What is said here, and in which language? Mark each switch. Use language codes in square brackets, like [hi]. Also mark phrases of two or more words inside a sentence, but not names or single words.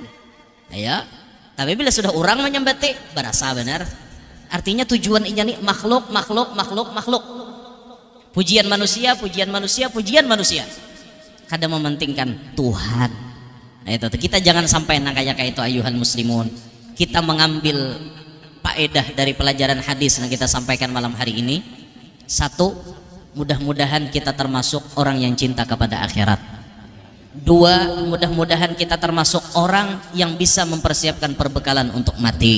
[bjn] Ayo, tapi bila sudah orang menyambati berasa benar. Artinya tujuan inya nih makhluk. [id] Pujian manusia. [bjn] Kada mementingkan Tuhan. [id] Nah, itu kita jangan sampai kayak itu [ar] أيها المسلمون. [id] Kita mengambil faedah dari pelajaran hadis yang kita sampaikan malam hari ini. Satu, mudah-mudahan kita termasuk orang yang cinta kepada akhirat. Dua, mudah-mudahan kita termasuk orang yang bisa mempersiapkan perbekalan untuk mati.